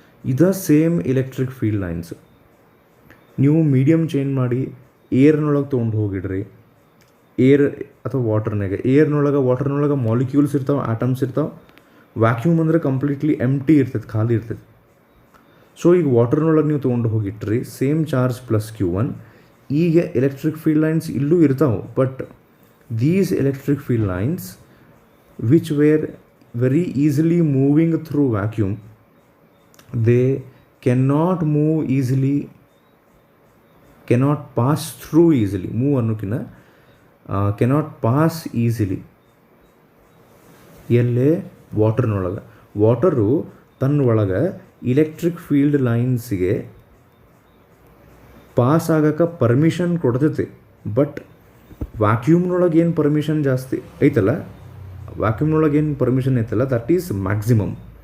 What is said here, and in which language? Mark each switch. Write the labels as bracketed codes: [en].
[kn] ಇದು same electric field lines ನೀವು medium change ಮಾಡಿ ಏರ್ನೊಳಗೆ ತೊಗೊಂಡು ಹೋಗಿಡ್ರಿ, ಏರ್ ಅಥವಾ ವಾಟರ್ನೊಳಗೆ ಮಾಲಿಕ್ಯೂಲ್ಸ್ ಇರ್ತಾವೆ, ಆಟಮ್ಸ್ ಇರ್ತಾವೆ. ವ್ಯಾಕ್ಯೂಮ್ ಅಂದರೆ ಕಂಪ್ಲೀಟ್ಲಿ ಎಂಟಿ ಇರ್ತೈತೆ, ಖಾಲಿ ಇರ್ತೈತೆ. ಸೊ ಈಗ ವಾಟರ್ನೊಳಗೆ ನೀವು ತೊಗೊಂಡು ಹೋಗಿಟ್ರಿ, ಸೇಮ್ ಚಾರ್ಜ್ +Q1. ಈಗ ಎಲೆಕ್ಟ್ರಿಕ್ ಫೀಲ್ಡ್ ಲೈನ್ಸ್ ಇಲ್ಲೂ ಇರ್ತಾವೆ, [en] But these electric field lines which were very easily moving through vacuum, they cannot move easily, cannot pass through easily. Move [kn] ಅನ್ನೋಕ್ಕಿಂತ [en] cannot pass easily. [kn] ಎಲ್ಲೇ ವಾಟರ್ನೊಳಗೆ, water ತನ್ನ ಒಳಗೆ electric field ಲೈನ್ಸಿಗೆ pass ಆಗೋಕ್ಕೆ permission ಕೊಡ್ತೈತಿ. But ವ್ಯಾಕ್ಯೂಮ್ನೊಳಗೆ ಏನು permission ಜಾಸ್ತಿ ಐತಲ್ಲ, ವ್ಯಾಕ್ಯೂಮ್ನೊಳಗೆ ಏನು permission ಐತಲ್ಲ, [en] That is maximum.